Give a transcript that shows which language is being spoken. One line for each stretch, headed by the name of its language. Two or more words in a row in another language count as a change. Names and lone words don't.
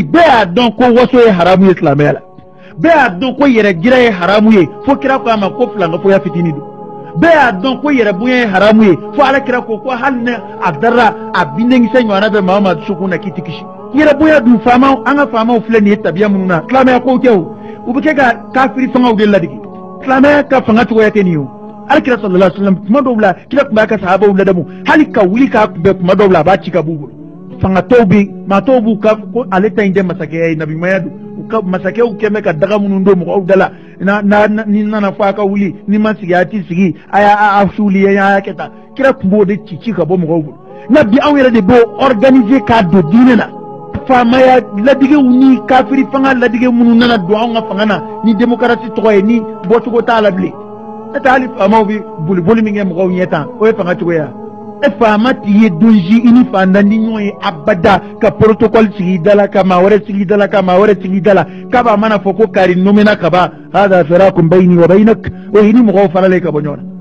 Bambara: bɛɛ y'a dɔn ko waso ye haramu ye silamɛya la bɛɛ y'a dɔn ko yɛrɛ jira ye haramu ye fo kira ko a ma ko filankafoya fitinin don bɛɛ y'a dɔn ko yɛrɛ bonya ye haramu ye fo ala kira ko hali ne a dara a bindenkisɛ ɲɔgɔnna bɛ maa o maa dusukun na k'i tɛ kisi yɛrɛ bonya dun faamaw an ka faamaw filɛ nin ye tabiya minnu na silamɛya kow tɛ o u bɛ kɛ ka kafiri fangaw de ladege silamɛya ka fanga cogoya tɛ nin ye o ali kira
Arabic: صلى الله عليه وسلم
Bambara: tuma dɔw la kira tun b'a ka sahabaw ladamu hali ka wuli k'a kunbɛn tuma dɔw la a b'a ci ka b'u bolo fangatɔw bɛ maa tɔw b'u ka ko ale ta in tɛ masakɛya ye nabimaya don ka masakɛw kɛmɛ ka daga minnu don mɔgɔw da la ni nana fɔ a ka wuli ni ma sigi a tɛ sigi a y'a suuli a y'a kɛ tan kira tun b'o de ci ka bɔ mɔgɔw bolo nka bi anw yɛrɛ de b'o organiser k'a don diinɛ na faamaya ladigew ni kafiri fanga ladige minnu nana don anw ka fanga na ni démocratie tɔgɔ ye ni bɔcogo t'a la bilen ne tɛ hali faamaw bɛ boliboli min kɛ mɔgɔw ɲɛ tan o ye fanga cogoya e faama t'i ye donji i ni fantan ni ɲɔgɔn ye abada ka protocole sigi i da la ka maa wɛrɛ sigi i da la ka maa wɛrɛ sigi i da la k'a b'a mana fɔ ko kari nomina ka ban
Arabic: هذا فراق بيني وبينك
Bambara: o y'i ni mɔgɔw faralen ka bɔ ɲɔgɔn na